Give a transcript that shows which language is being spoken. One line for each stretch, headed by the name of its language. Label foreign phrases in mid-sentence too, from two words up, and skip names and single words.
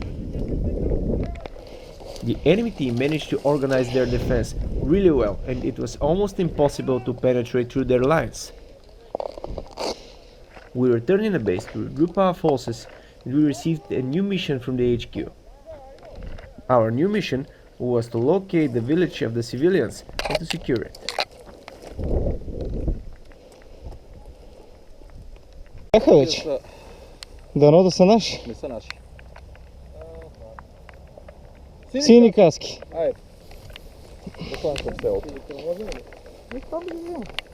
English: The enemy team managed to organize their defense really well, and it was almost impossible to penetrate through their lines. We returned in a base to regroup our forces, and we received a new mission from the HQ. Our new mission was to locate the village of the civilians and to secure it.
Bulgarian: Бяха вече. Дано да са наши. Не са наши. Сини каски. Айде. Заходим към селото. Там да ги взема.